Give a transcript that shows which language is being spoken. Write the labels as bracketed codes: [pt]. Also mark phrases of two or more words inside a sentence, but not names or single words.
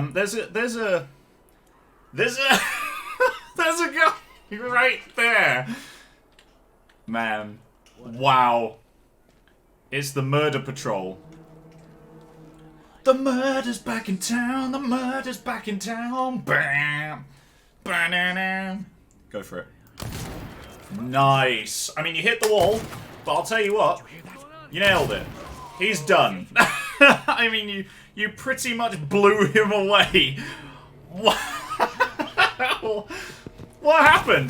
[en] There's a guy right there. Man. Wow. It's the Murder Patrol. The murder's back in town. The murder's back in town. Bam. Ba-na-na. Go for it. Nice. I mean, you hit the wall, but I'll tell you what. You nailed it. He's done. I mean, you pretty much blew him away. What? What happened?